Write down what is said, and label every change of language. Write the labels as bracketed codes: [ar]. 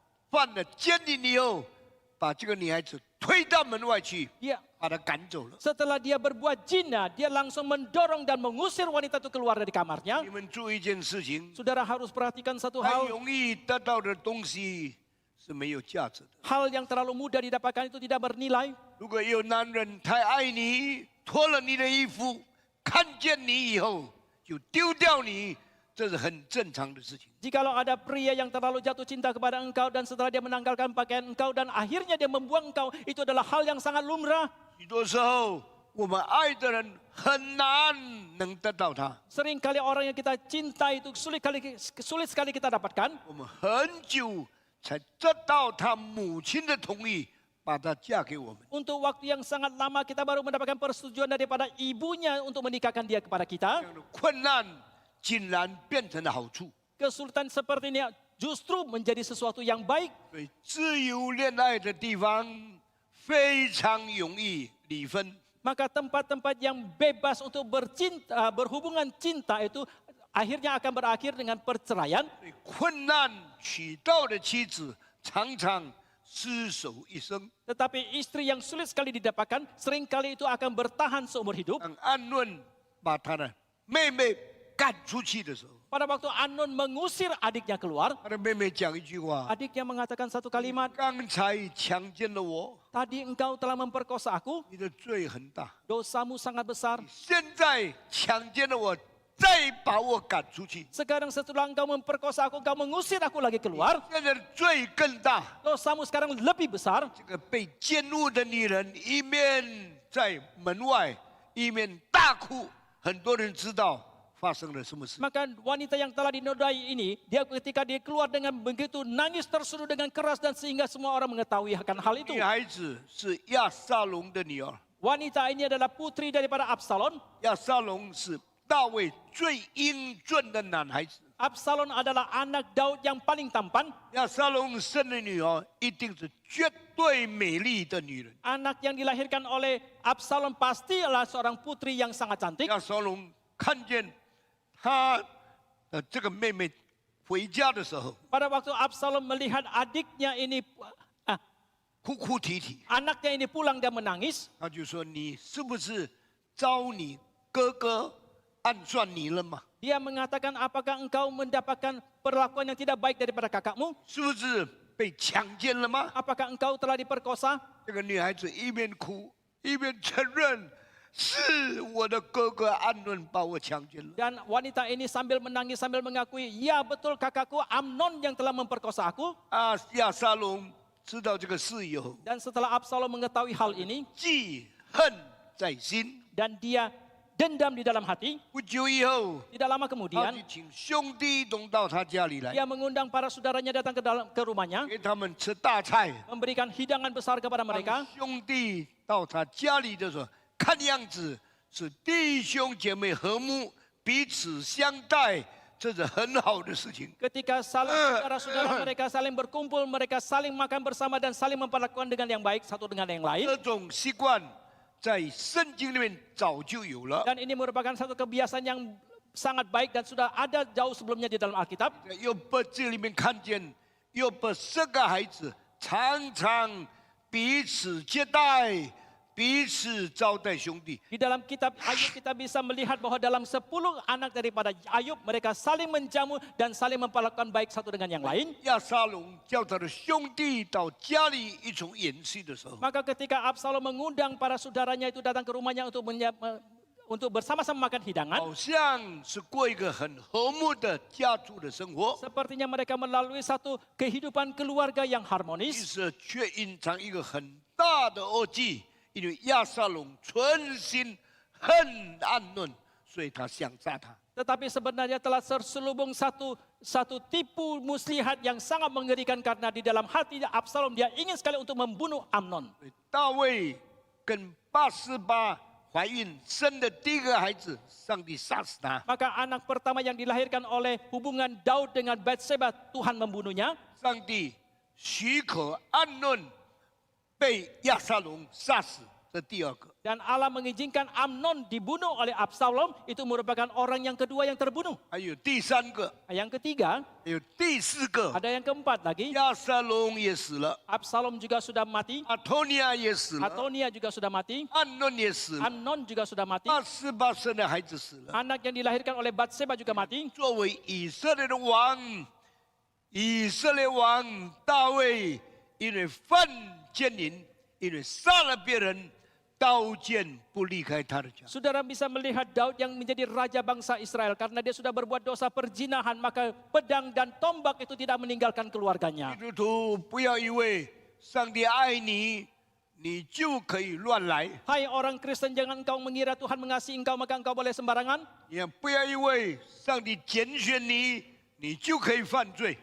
[zh] 犯了奸淫以后，把这个女孩子推到门外去， [id] dia [zh] 把她赶走了。 [id] setelah dia berbuat zina, dia langsung mendorong dan mengusir wanita itu keluar dari kamarnya. [zh] 你们注意一件事情， [id] Saudara harus perhatikan satu [zh] 很 [id] hal. [zh] 容易得到的东西是没有价值的。 [id] Hal yang terlalu mudah didapatkan itu tidak bernilai. [zh] 如果有男人太爱你，脱了你的衣服，看见你以后就丢掉你，这是很正常的事情。 [id] Jikalau ada pria yang terlalu jatuh cinta kepada engkau dan setelah dia menanggalkan pakaian engkau dan akhirnya dia membuang engkau, itu adalah hal yang sangat lumrah. [zh] 许多时候，我们爱的人很难能得到他， [id] Seringkali orang yang kita cinta itu sulit sekali kita dapatkan. [zh] 我们很久才得到他母亲的同意，把她嫁给我们。 [id] Untuk waktu yang sangat lama kita baru mendapatkan persetujuan daripada ibunya untuk menikahkan dia kepada [zh] 这 [id] kita. [zh] 样的困难竟然变成了好处。 [id] Kesulitan seperti ini justru menjadi sesuatu yang baik. [zh] 所以自由恋爱的地方非常容易离婚。 [id] Maka tempat-tempat yang bebas untuk berhubungan cinta itu akhirnya akan berakhir dengan perceraian. [zh] 所以困难娶到的妻子常常厮守一生。 [id] Tetapi istri yang sulit sekali didapatkan, seringkali itu akan bertahan seumur hidup. [zh] 当暗论把他的妹妹赶出去的时候， [id] Pada waktu Anon mengusir adiknya keluar, [zh] 他的妹妹讲一句话 [id] adiknya mengatakan satu kalimat, [zh] 刚才强奸了我， [id] tadi engkau telah memperkosa aku, [zh] 你的罪很大。 [id] dosamu sangat besar. [zh] 现在强奸了我，再把我赶出去， [id] Sekarang setelah engkau memperkosa aku, engkau mengusir aku lagi keluar, [zh] 现在的罪更大。 [id] dosamu sekarang lebih besar. [zh] 这个被奸污的女人一面在门外，一面大哭，很多人知道发生了什么事。 [id] Maka wanita yang telah dinodai ini, dia ketika dia keluar dengan begitu nangis tersuruh dengan keras dan sehingga semua orang mengetahui akan hal itu. [zh] 女孩子是亚撒龙的女儿， [id] Wanita ini adalah putri daripada Absalom. [zh] 亚撒龙是大卫最英俊的男孩子。 [id] Absalom adalah anak Daud yang paling tampan. [zh] 亚撒龙生的女儿一定是绝对美丽的女人。 [id] Anak yang dilahirkan oleh Absalom pasti adalah seorang putri yang sangat cantik. [zh] 亚撒龙看见他的这个妹妹回家的时候， [id] Pada waktu Absalom melihat adiknya ini, [zh] 哭哭啼啼， [id] anaknya ini pulang dan menangis, [zh] 他就说：“你是不是遭你哥哥暗算你了吗？ [id] dia mengatakan, apakah engkau mendapatkan perlakuan yang tidak baik daripada kakakmu? [zh] 是不是被强奸了吗 [id] Apakah engkau telah diperkosa?？” [zh] 这个女孩子一边哭一边承认：“是我的哥哥暗论把我强奸了。 [id] Dan wanita ini sambil menangis, sambil mengakui, ya betul kakakku Amnon yang telah memperkosa aku. ” [zh] 亚撒龙知道这个事以后， [id] Dan setelah Absalom mengetahui hal ini, [zh] 记恨在心。 [id] dan dia dendam di dalam hati, [zh] 不久以后， [id] tidak lama [zh] 他 [id] kemudian, [zh] 就请兄弟都到他家里来， [id] dia mengundang para saudaranya datang ke rumahnya, [zh] 给他们吃大菜。 [id] memberikan hidangan besar kepada [zh] 当 [id] mereka. [zh] 兄弟到他家里的时候，看样子是弟兄姐妹和睦，彼此相待，这是很好的事情。 [id] Ketika saudara-saudara mereka saling berkumpul, mereka saling makan bersama dan saling memperlakukan dengan yang baik satu dengan yang lain. [zh] 这种习惯在圣经里面早就有了。 [id] Dan ini merupakan satu kebiasaan yang sangat baik dan sudah ada jauh sebelumnya di dalam Alkitab. [zh] 在约伯这里面看见，约伯10个孩子常常彼此接待，彼此招待兄弟。 [id] Di dalam kitab Ayub kita bisa melihat bahwa dalam 10 anak daripada Ayub mereka saling menjamu dan saling memperlakukan baik satu dengan yang lain. [zh] 亚沙龙叫他的兄弟到家里一同宴席的时候， [id] Maka ketika Absalom mengundang para saudaranya itu datang ke rumahnya untuk bersama-sama makan hidangan, [zh] 好像是过一个很和睦的家族的生活， [id] sepertinya mereka melalui satu kehidupan keluarga yang [zh] 其 [id] harmonis. [zh] 实却隐藏一个很大的恶计，因为亚沙龙存心恨暗论，所以他想杀他。 [id] Tetapi sebenarnya telah terselubung satu tipu muslihat yang sangat mengerikan karena di dalam hati Absalom dia ingin sekali untuk membunuh Amnon. [zh] 所以大卫跟八十八怀孕生的第一个孩子，上帝杀死他。 [id] Maka anak pertama yang dilahirkan oleh hubungan Daud dengan Batseba, Tuhan membunuhnya. [zh] 上帝许可暗论被亚沙龙杀死，这第二个。 [id] Dan Allah mengizinkan Amnon dibunuh oleh Absalom, itu merupakan orang yang kedua yang terbunuh. [zh] 还有第三个， [id] Yang ketiga, [zh] 还有第四个， [id] ada yang keempat lagi. [zh] 亚沙龙也死了， [id] Absalom juga sudah mati, [zh] 阿托尼亚也死了， [id] Atonia juga sudah mati, [zh] 暗论也死了， [id] Amnon juga sudah mati, [zh] 八十八生的孩子死了。 [id] anak yang dilahirkan oleh Batseba juga mati. [zh] 作为以色列的王，以色列王大卫因为犯奸淫，因为杀了别人，刀剑不离开他的家。 [id] Saudara bisa melihat Daud yang menjadi raja bangsa Israel karena dia sudah berbuat dosa perzinahan, maka pedang dan tombak itu tidak meninggalkan keluarganya. [zh] 基督徒不要以为上帝爱你，你就可以乱来； [id] Hai orang Kristen, jangan engkau mengira Tuhan mengasihi engkau maka engkau boleh sembarangan. [zh] 也不要以为上帝拣选你，你就可以犯罪。